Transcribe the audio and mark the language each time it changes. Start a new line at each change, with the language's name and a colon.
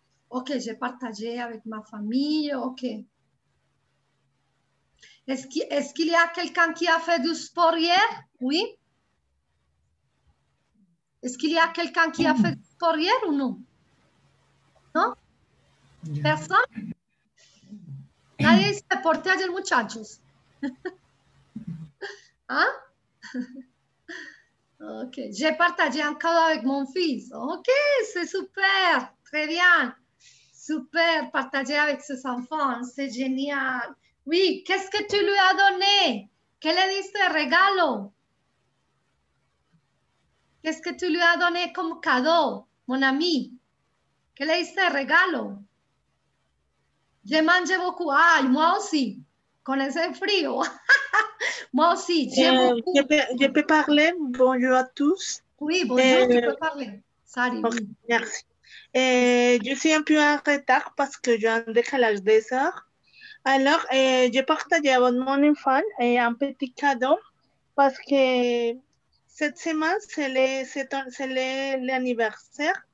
French: Ok, j'ai partagé avec ma famille, ok. Est-ce qu'il y a quelqu'un qui a fait du sport hier? Oui. Est-ce qu'il y a quelqu'un qui a fait du sport hier ou non? ¿No? ¿Personne?
Spanish: Nadie se deporte ayer, muchachos. ¿Ah?
French: Ok, j'ai partagé un cadeau avec mon fils. Ok, c'est super, très bien. Super, partager avec ses enfants, c'est génial. Oui, qu'est-ce que tu lui as donné?
Spanish: ¿Qué le diste de regalo?
French: Qu'est-ce que tu lui as donné comme cadeau, mon ami?
Spanish: ¿Qué le diste de regalo?
French: Je mange beaucoup.
Spanish: Ay,
French: moi aussi,
Spanish: con ese frío.
French: Moi aussi, j'aime beaucoup. Je peux parler. Bonjour à tous. Oui, bonjour, tu peux parler. Sari, Ok, oui. merci. Je suis un peu en retard parce que j'ai un décalage des heures. Alors, j'ai partagé avec mon enfant un petit cadeau parce que cette semaine, c'est l'anniversaire.